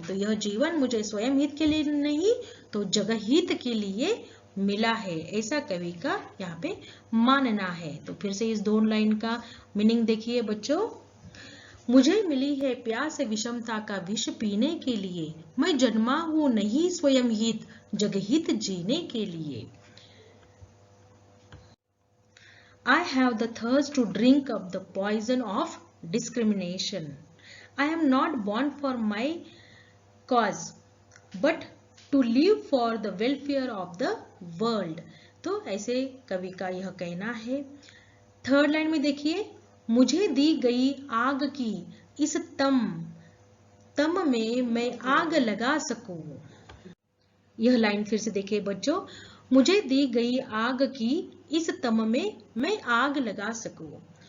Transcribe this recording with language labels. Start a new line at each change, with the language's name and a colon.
Hindi: तो यह जीवन मुझे स्वयं हित के लिए नहीं, तो जगत हित के लिए मिला है, ऐसा कवि का यहाँ पे मानना है। तो फिर से इस दो लाइन का मीनिंग देखिए बच्चों, मुझे मिली है प्यास विषमता का विष पीने के लिए, मैं जन्मा हूं नहीं स्वयं हित जगहित जीने के लिए।
English: I have the thirst to drink up the poison of discrimination. I am not born for my cause, but to live for the welfare of the world.
Hindi: तो ऐसे कवि का यह कहना है। थर्ड लाइन में देखिए, मुझे दी गई आग की इस तम में मैं आग लगा सकूं। यह लाइन फिर से देखिए बच्चों, मुझे दी गई आग की इस तम में मैं आग लगा सकूं।